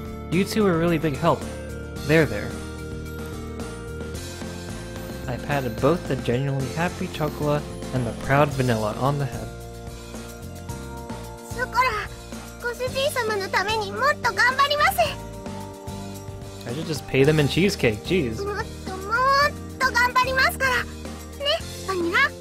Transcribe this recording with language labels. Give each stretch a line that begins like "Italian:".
English: You two are really big help. There. I patted both the genuinely happy chocolate and the proud vanilla on the head.
Japanese: ショコラ、ご主人様のためにもっと頑張ります。
English: I should just pay them in cheesecake, jeez.
Japanese: もっと頑張りますからね、バニラ。